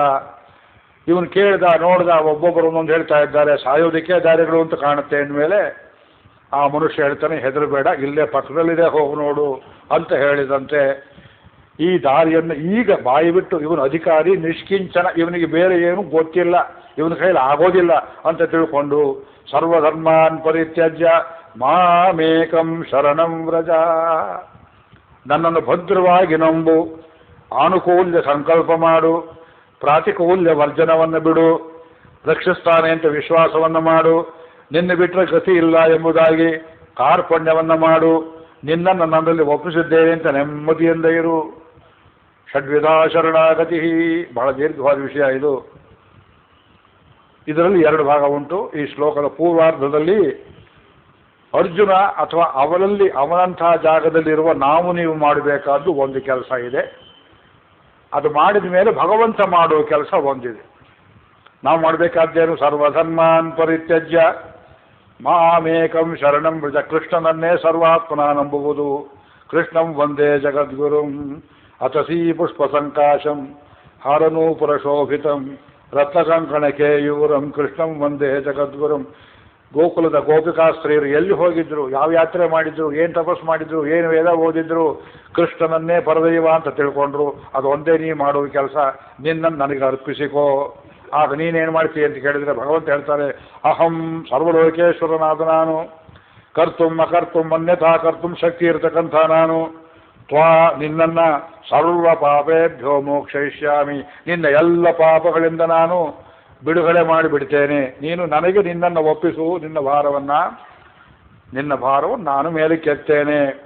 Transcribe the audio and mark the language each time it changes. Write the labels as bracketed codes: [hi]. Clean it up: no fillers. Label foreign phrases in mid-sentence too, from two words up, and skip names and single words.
[kn] ಇವನು ಕೇಳ್ದ ನೋಡ್ದ, ಒಬ್ಬೊಬ್ಬರು ಒಂದೊಂದು ಹೇಳ್ತಾ ಇದ್ದಾರೆ, ಸಾಯೋದಕ್ಕೆ ದಾರಿಗಳು ಅಂತ ಕಾಣುತ್ತೆ ಅಂದಮೇಲೆ ಆ ಮನುಷ್ಯ ಹೇಳ್ತಾನೆ, ಹೆದರಬೇಡ, ಇಲ್ಲೇ ಪಕ್ಕದಲ್ಲಿದೆ, ಹೋಗಿ ನೋಡು ಅಂತ ಹೇಳಿದಂತೆ ಈ ದಾರಿಯನ್ನು ಈಗ ಬಾಯಿ ಬಿಟ್ಟು ಇವನು ಅಧಿಕಾರಿ ನಿಷ್ಕಿಂಚನ, ಇವನಿಗೆ ಬೇರೆ ಏನು ಗೊತ್ತಿಲ್ಲ, ಇವನ ಕೈಲಿ ಆಗೋದಿಲ್ಲ ಅಂತ ತಿಳ್ಕೊಂಡು [sa] ಸರ್ವಧರ್ಮಾನ್ ಪರಿತ್ಯಜ್ಯ ಮಾಮೇಕಂ ಶರಣಂ ವ್ರಜ, [kn] ನನ್ನನ್ನು ಭದ್ರವಾಗಿ ನಂಬು, ಆನುಕೂಲ್ಯ ಸಂಕಲ್ಪ ಮಾಡು, ಪ್ರಾತಿಕೂಲ್ಯ ವರ್ಜನವನ್ನು ಬಿಡು, ರಕ್ಷಿಸ್ತಾನೆ ಅಂತ ವಿಶ್ವಾಸವನ್ನು ಮಾಡು, ನಿನ್ನ ಬಿಟ್ಟರೆ ಗತಿ ಇಲ್ಲ ಎಂಬುದಾಗಿ ಕಾರ್ಪಣ್ಯವನ್ನು ಮಾಡು, ನಿನ್ನನ್ನು ನನ್ನಲ್ಲಿ ಒಪ್ಪಿಸಿದ್ದೇನೆ ಅಂತ ನೆಮ್ಮದಿಯಿಂದ ಇರು. [sa] ಷಡ್ವಿಧಾ ಶರಣಾಗತಿ, [kn] ಬಹಳ ದೀರ್ಘವಾದ ವಿಷಯ ಇದು. ಇದರಲ್ಲಿ 2 ಭಾಗ ಉಂಟು. ಈ ಶ್ಲೋಕದ ಪೂರ್ವಾರ್ಧದಲ್ಲಿ ಅರ್ಜುನ ಅಥವಾ ಅವನಂಥ ಜಾಗದಲ್ಲಿರುವ ನಾವು ನೀವು ಮಾಡಬೇಕಾದ್ದು ಒಂದು ಕೆಲಸ ಇದೆ. ಅದು ಮಾಡಿದ ಮೇಲೆ ಭಗವಂತ ಮಾಡುವ ಕೆಲಸ ಒಂದಿದೆ. ನಾವು ಮಾಡಬೇಕಾದ್ದೇನು? [sa] ಸರ್ವಧರ್ಮಾನ್ ಪರಿತ್ಯಜ್ಯ ಮಾಮೇಕಂ ಶರಣಂ ವ್ರಜ, [kn] ಕೃಷ್ಣನನ್ನೇ ಸರ್ವಾತ್ಮನ ನಂಬುವುದು. [sa] ಕೃಷ್ಣಂ ವಂದೇ ಜಗದ್ಗುರುಂ ಅತಸೀ ಪುಷ್ಪ ಸಂಕಾಶಂ ಹಾರನೂಪುರ ಶೋಭಿತಂ ರತ್ನಕಂಕಣಕೇಯೂರಂ ಕೃಷ್ಣಂ ವಂದೇ ಜಗದ್ಗುರುಂ. [kn] ಗೋಕುಲದ ಗೋಪಿಕಾಸ್ತ್ರೀಯರು ಎಲ್ಲಿ ಹೋಗಿದ್ರು, ಯಾವ ಯಾತ್ರೆ ಮಾಡಿದ್ರು, ಏನು ತಪಸ್ಸು ಮಾಡಿದ್ರು, ಏನು ವೇದ ಓದಿದ್ರು, ಕೃಷ್ಣನನ್ನೇ ಪರದೈವ ಅಂತ ತಿಳ್ಕೊಂಡ್ರು. ಅದು ಒಂದೇ ನೀ ಮಾಡುವ ಕೆಲಸ, ನಿನ್ನನ್ನು ನನಗೆ ಅರ್ಪಿಸಿಕೋ. ಆಗ ನೀನೇನು ಮಾಡ್ತೀಯ ಅಂತ ಕೇಳಿದರೆ ಭಗವಂತ ಹೇಳ್ತಾರೆ, ಅಹಂ ಸರ್ವಲೋಕೇಶ್ವರನಾದ ನಾನು, [sa] ಕರ್ತುಂ ಅಕರ್ತುಂ ಅನ್ಯಥಾ ಕರ್ತುಂ [kn] ಶಕ್ತಿ ಇರತಕ್ಕಂಥ ನಾನು, ತ್ವಾ ನಿನ್ನನ್ನು [sa] ಸರ್ವ ಪಾಪೇಭ್ಯೋ ಮೋಕ್ಷಯಿಷ್ಯಾಮಿ, [kn] ನಿನ್ನ ಎಲ್ಲ ಪಾಪಗಳಿಂದ ನಾನು ಬಿಡುಗಡೆ ಮಾಡಿಬಿಡ್ತೇನೆ. ನೀನು ನನಗೆ ನಿನ್ನನ್ನು ಒಪ್ಪಿಸು, ನಿನ್ನ ಭಾರವನ್ನು ನಾನು ಮೇಲಕ್ಕೆತ್ತೇನೆ.